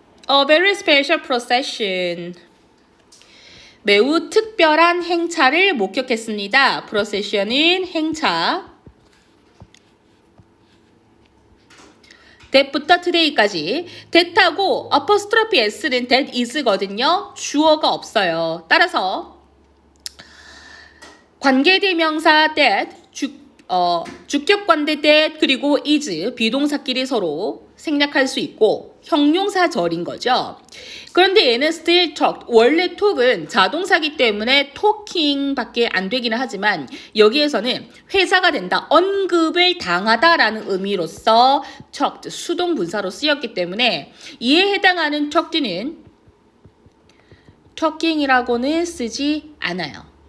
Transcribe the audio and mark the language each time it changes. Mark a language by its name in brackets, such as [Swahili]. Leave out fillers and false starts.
[English] A very special procession. [Korean] 매우 특별한 행차를 목격했습니다. procession은 행차. that부터 today까지 that하고 apostrophe s는 [English] that is [Korean] 거든요. 주어가 없어요. 따라서 관계대명사 that, 주격관대 that 그리고 is 비동사끼리 서로 생략할 수 있고 형용사절인 거죠. 그런데 얘는 [English] still talked. [Korean] 원래 talk은 자동사기 때문에 talking 밖에 안 되기는 하지만 여기에서는 회사가 된다, 언급을 당하다라는 의미로서 talked, 수동분사로 쓰였기 때문에 이에 해당하는 talked는 talking이라고는 쓰지 않아요.